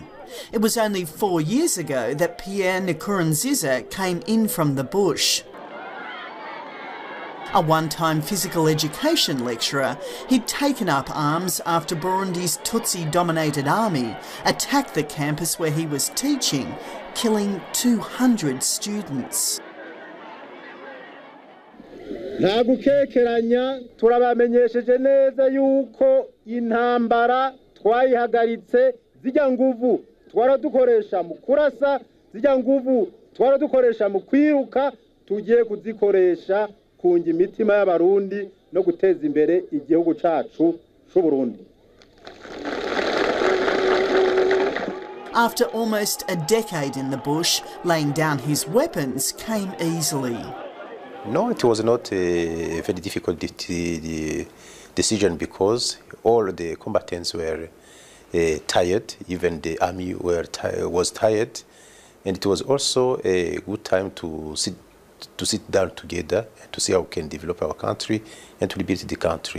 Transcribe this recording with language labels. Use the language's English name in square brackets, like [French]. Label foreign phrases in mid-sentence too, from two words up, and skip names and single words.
[English] It was only 4 years ago that Pierre Nkurunziza came in from the bush. A one-time physical education lecturer, he'd taken up arms after Burundi's Tutsi-dominated army attacked the campus where he was teaching, killing 200 students. [Rundi] nta gukekeranya turabamenyesheje neza yuko intambara twayihagaritse zijya nguvu twaradukoresha mu kurasa zijya nguvu twaradukoresha mu kwiruka tugiye kuzikoresha kunga imitima y'abarundi no guteza imbere igihugu cacu c'u Burundi. [English] After almost a decade in the bush, laying down his weapons came easily. No, it was not a very difficult decision because all the combatants were tired, even the army was tired, and it was also a good time to sit down together and to see how we can develop our country and to rebuild the country.